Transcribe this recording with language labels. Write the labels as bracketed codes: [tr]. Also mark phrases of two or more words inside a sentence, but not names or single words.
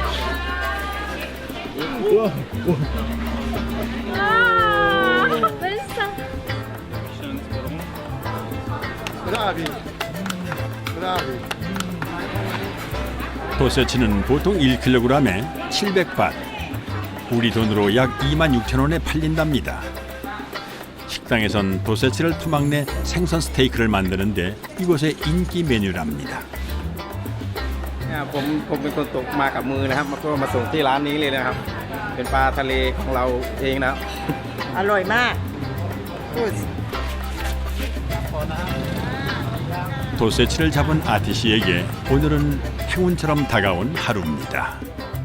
[ko] 도세치는 보통 1kg에 700밭, 우리 돈으로 약 26,000원에 팔린답니다. 식당에선 도세치를 토막내 생선 스테이크를 만드는데 이곳의 인기 메뉴랍니다. [th] ผมเป็นคนตกมากับมือนะครับก็มาส่งที่ร้านนี้เลยนะครับ เป็นปลาทะเลของเราเองนะครับ อร่อยมาก [ko] 도세치를 잡은 아티시에게 오늘은 행운처럼 다가온 하루입니다.